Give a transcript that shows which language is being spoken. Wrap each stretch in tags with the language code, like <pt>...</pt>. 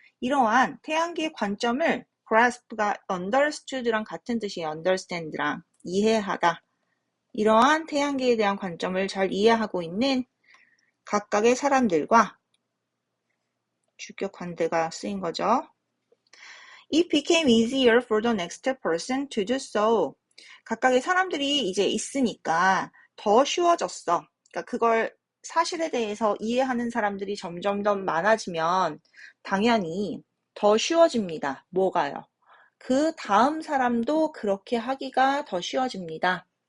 <ko>이러한 태양계의 관점을 grasp가 understood랑 같은 뜻이에요. understand랑 이해하다. 이러한 태양계에 대한 관점을 잘 이해하고 있는 각각의 사람들과 주격 관대가 쓰인 거죠.</ko> <en>It became easier for the next person to do so.</en> <ko>각각의 사람들이 이제 있으니까 더 쉬워졌어. 그러니까 그걸 사실에 대해서 이해하는 사람들이 점점 더 많아지면 당연히 더 쉬워집니다. 뭐가요? 그 다음 사람도 그렇게 하기가 더 쉬워집니다.</ko>